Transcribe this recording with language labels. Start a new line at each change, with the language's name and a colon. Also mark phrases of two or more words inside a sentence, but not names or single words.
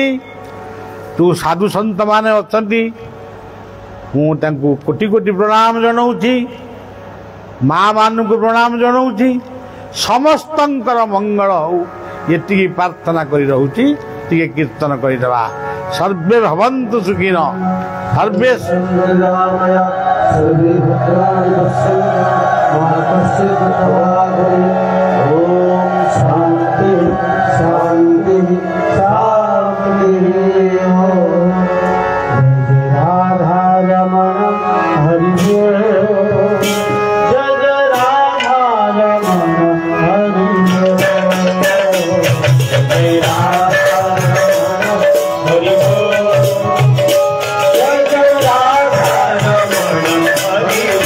Odia: ତୁ ସାଧୁ ସନ୍ତମାନେ ଅଛନ୍ତି, ମୁଁ ତାଙ୍କୁ କୋଟି କୋଟି ପ୍ରଣାମ ଜଣାଉଛି। ମା' ମାନଙ୍କୁ ପ୍ରଣାମ ଜଣାଉଛି। ସମସ୍ତଙ୍କର ମଙ୍ଗଳ ହଉ ଏତିକି ପ୍ରାର୍ଥନା କରି ରହୁଛି। ଟିକେ କୀର୍ତ୍ତନ କରିଦେବା।
Sanskrit: ସର୍ବେ ଭବନ୍ତୁ ସୁଖିନ ସର୍ବେ शांति शांति शांति। राधा रमण हरि जय राधा रमण हरि जय राधा रमण हरि जय राधा रमण हरि